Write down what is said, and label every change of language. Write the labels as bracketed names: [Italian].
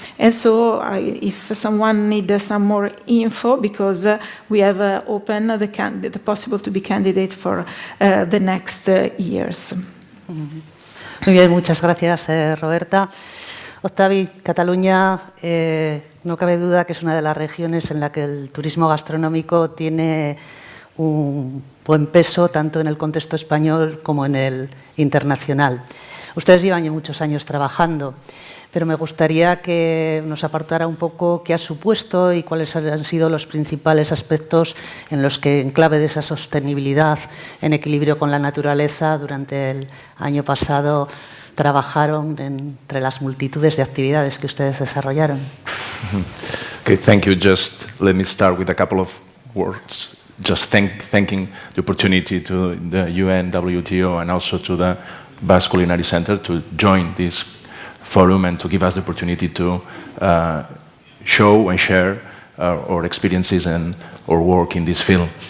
[English] And so if someone needs some more info, because we have opened the possible to be candidate for the next years. [Spanish] Muy bien, muchas gracias, Roberta. Octavi, Cataluña, no cabe duda que es una de las regiones en la que el turismo gastronómico tiene un buen peso, tanto en el contexto español como en el internacional. Ustedes llevan ya muchos años trabajando, pero me gustaría que nos apartara un poco qué ha supuesto y cuáles han sido los principales aspectos en los que, en clave de esa sostenibilidad en equilibrio con la naturaleza, durante el año pasado trabajaron entre las multitudes de actividades que ustedes desarrollaron. [English] Okay, thank you. Just let me start with a couple of words. Just thanking the opportunity to the UN, WTO, and also to the Basque Culinary Center to join this forum and to give us the opportunity to show and share our experiences and our work in this field.